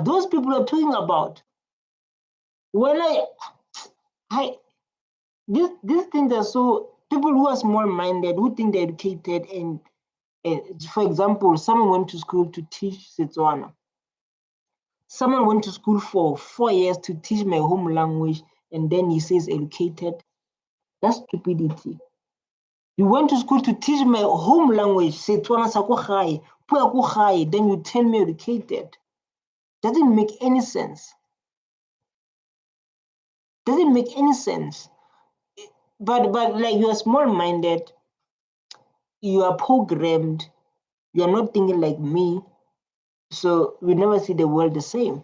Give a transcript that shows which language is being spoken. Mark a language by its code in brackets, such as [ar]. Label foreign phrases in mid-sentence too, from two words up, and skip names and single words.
[en] Those people are talking about. When these things are so, people who are small-minded, who think they're educated, and for example, someone went to school to teach Setswana. Someone went to school for 4 years to teach my home language, and then he says educated. That's stupidity. You went to school to teach my home language, [tn] Setswana sa ko gae, puo ya ko gae, [en] then you tell me educated. Doesn't make any sense. Doesn't make any sense. But like, you are small-minded, you are programmed, you are not thinking like me, so we never see the world the same.